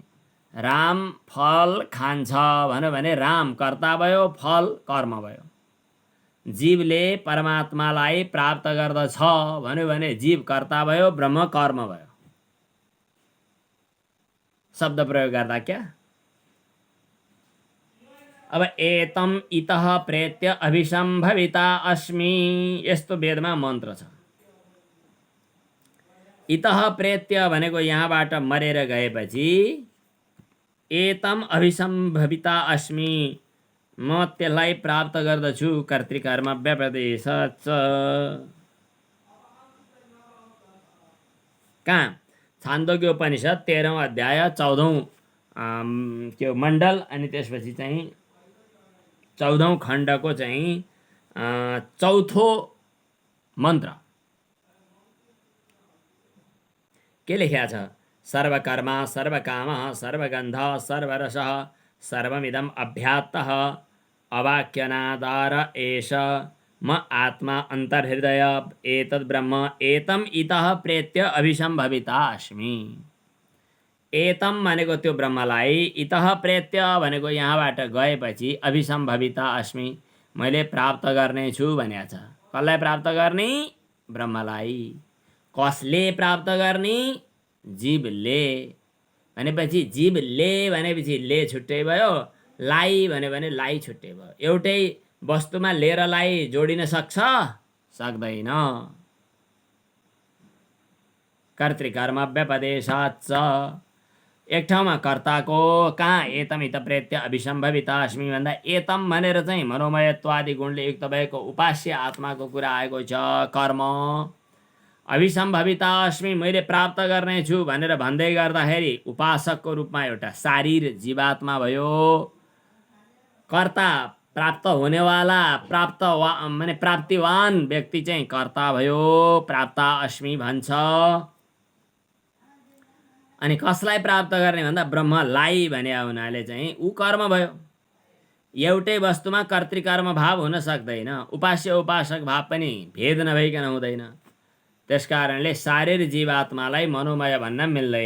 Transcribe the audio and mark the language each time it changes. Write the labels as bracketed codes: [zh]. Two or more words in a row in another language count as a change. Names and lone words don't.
[ne] राम फल खान्छ भन्यो भने राम कर्ता भयो, फल कर्म भयो। जीवले परमात्मालाई प्राप्त गर्दछ भन्यो भने जीव कर्ता भयो, ब्रह्म कर्म भयो। शब्द प्रयोग गर्दा क्या? [sa] अब एतम इतः प्रेत्य अभिसम्भविता अस्मि, [ne] यस्तो वेदमा मन्त्र छ। [sa] इतः प्रेत्य [ne] भनेको यहाँबाट मरेर गएपछि [sa] एतम अभिसम्भविता अस्मि, [ne] म त्यसलाई प्राप्त गर्दछु। [sa] कर्तृकर्म व्यपदेशात्। कहाँ? [ne] छान्दोग्य उपनिषद 13औं अध्याय 14औं त्यो मण्डल अनि त्यसपछि चाहिँ 14औं खण्डको चाहिँ चौथो मन्त्र के लेख्या छ? [sa] सर्वकर्मा सर्वकामः सर्वगन्धः सर्वरसः सर्वमिदम् अभ्यात्तः अवाक्यनादार एष म आत्मा अन्तर्हृदय एतद् ब्रह्म एतम इतः प्रेत्य अभिसम्भविता अस्मि। [ne] एतम भनेको त्यो ब्रह्मलाई, [sa] इतः प्रेत्य [ne] भनेको यहाँबाट गएपछि [sa] अभिसम्भविता अस्मि, [ne] मैले प्राप्त गर्नेछु भनेको छ। कसलाई प्राप्त गर्ने? ब्रह्मलाई। कसले प्राप्त गर्ने? जीवले। भनेपछि जीवले भनेपछि ले छुट्टै भयो, लाई भन्यो भने लाई छुट्टै भयो। एउटै वस्तुमा ले र लाई जोडिन सक्छ? सक्दैन। [sa] कर्तृकर्म व्यपदेशात् च [ne] एक ठाउँमा कर्ताको कहाँ [sa] एतम इत प्रेत्य अभिसम्भवित अस्मि [ne] भन्दा एतम भनेर चाहिँ मनोमयत्वादि गुणले युक्त भएको उपास्य आत्माको कुरा आएको छ। कर्म [sa] अभिसम्भविता अस्मि [ne] मैले प्राप्त गर्नेछु भनेर भन्दै गर्दाखेरि उपासकको रूपमा एउटा शारीर जीवात्मा भयो। कर्ता प्राप्त हुनेवाला माने प्राप्तिवान व्यक्ति चाहिँ कर्ता भयो, [sa] प्राप्ता अस्मि [ne] भन्छ। अनि कसलाई प्राप्त गर्ने भन्दा ब्रह्मलाई भने हुनाले चाहिँ ऊ कर्म भयो। एउटै वस्तुमा कर्तृकर्म भाव हुन सक्दैन, उपास्य उपासक भाव पनि भेद नभइकन हुँदैन। त्यसकारणले शारीर जीवात्मालाई मनोमय भन्न मिल्दैन।